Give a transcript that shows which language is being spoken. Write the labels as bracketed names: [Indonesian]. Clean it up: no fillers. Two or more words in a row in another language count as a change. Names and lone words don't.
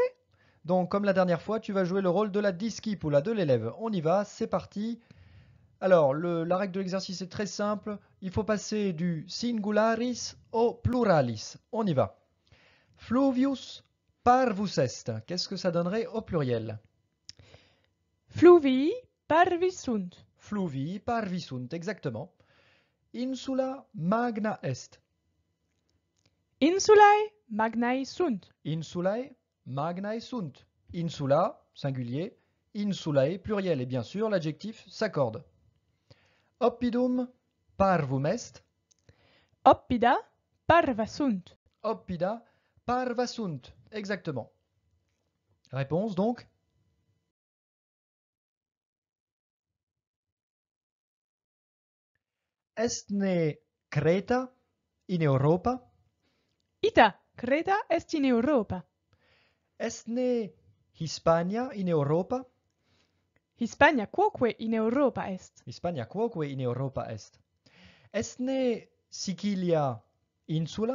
[French] Donc, comme la dernière fois, tu vas jouer le rôle de la disciple, de l'élève. On y va, c'est parti. Alors, la règle de l'exercice est très simple. Il faut passer du singularis au pluralis. On y va. [Latin] Fluvius parvus est. [French] Qu'est-ce que ça donnerait au pluriel? [Latin] Fluvii parvis sunt. fluvii parvi sunt, exactement. Insula magna est. Insulae magnae sunt. Insulae magnae sunt. Insula, singulier. [French] Insulae, pluriel. Et bien sûr, l'adjectif s'accorde. [Latin] Oppidum parvum est. Oppida parva sunt. Oppida parva sunt. [French] Exactement. Réponse donc. [Latin] Est ne Creta in Europa? Ita Creta est in Europa. Est ne Hispania in Europa? Hispania quoque in Europa est. Hispania quoque in Europa est. Est ne Sicilia insula?